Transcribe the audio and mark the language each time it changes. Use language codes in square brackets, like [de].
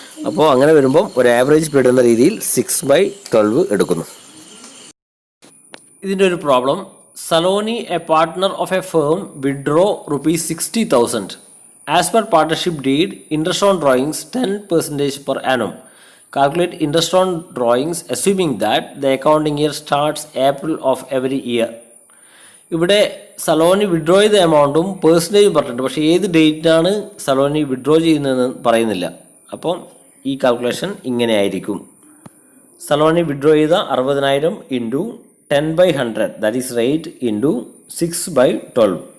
[ml] അപ്പോൾ അങ്ങനെ വരുമ്പോൾ ഒരു ആവറേജ് പീരീഡ് എന്ന രീതിയിൽ 6/12 എടുക്കുന്നു. ഇതിൻ്റെ ഒരു problem, [en] Saloni a partner of a firm withdraw ₹60,000. As per partnership deed, interest on drawings 10% per annum. Calculate interest on drawings assuming that the accounting year starts April of every year. [ml] ഇവിടെ സലോനി withdraw ചെയ്ത എമൗണ്ടും percentage പറഞ്ഞിട്ടുണ്ട്, പക്ഷേ ഏത് ഡേറ്റിനാണ് സലോനി withdraw ചെയ്യുന്നതെന്ന് പറയുന്നില്ല. അപ്പം ഈ calculation ഇങ്ങനെ ആയിരിക്കും. സലോനി വിഡ്രോ ചെയ്ത 60,000 into 10/100, [en] that is rate, [ml] into 6/12.